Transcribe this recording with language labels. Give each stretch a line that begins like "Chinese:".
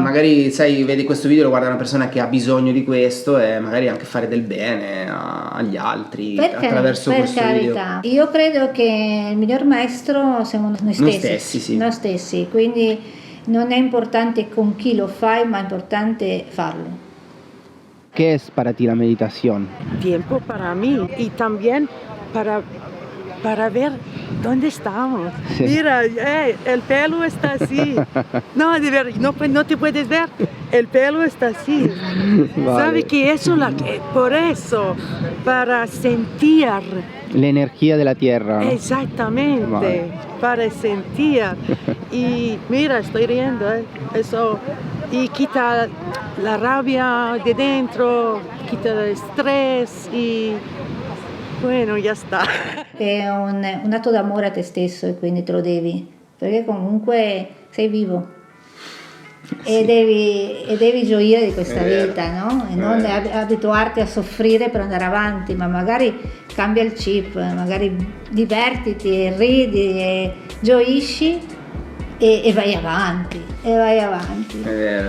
Italian: Magari vedi questo video, lo guarda una persona che ha bisogno di questo e magari anche fare del bene agli altri attraverso questo video. Io credo che il miglior maestro siamo noi stessi, quindi non è importante con chi lo fai, ma è importante farlo. Ok,
Spanish: qué es para ti la meditación? Tiempo para mí y también para ver dónde estamos. Sí. Mira, el pelo está así. No, de ver, no te puedes ver. El pelo está así. Vale. ¿Sabe que eso? Por eso, para sentir. La energía de la tierra. Exactamente, Vale. para sentir. Y mira, estoy riendo, eso. Y quita la rabia de dentro, quita el estrés y bueno, ya sta.
Italian: È un atto d'amore a te stesso e quindi te lo devi, perché comunque sei vivo. E devi gioire di questa vita, no? E non abituarti a soffrire per andare avanti, ma magari cambia il chip, magari divertiti e ridi e gioisci e vai avanti, È vero,